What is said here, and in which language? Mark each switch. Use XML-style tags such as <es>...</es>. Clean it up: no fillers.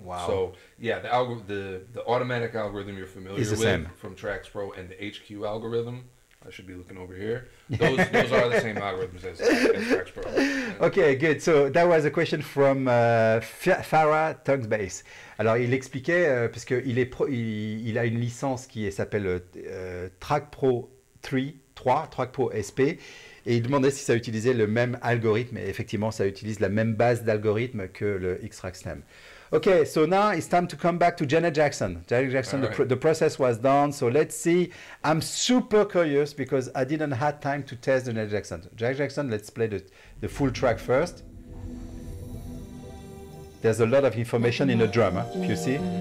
<en>Wow. So yeah, the automatic algorithm you're familiar with from XTRAX Pro and the HQ algorithm, I should be looking over here. Those are the same algorithms as XTRAX Pro. Yeah. Okay, good. So that was a question from Farah Tugsbase.</en> <fr>Alors il expliquait puisqu'il a une licence qui s'appelle XTRAX Pro 3, XTRAX Pro SP. Et il demandait si ça utilisait le même algorithme. Et effectivement, ça utilise la même base d'algorithme que le XTRAX theme.</fr> <en>Okay, so now it's time to come back to Janet Jackson. Janet Jackson, the process was done. So let's see. I'm super curious because I didn't have time to test the Janet Jackson. Janet Jackson, let's play the full track first. There's a lot of information in the drum, if you see.</en>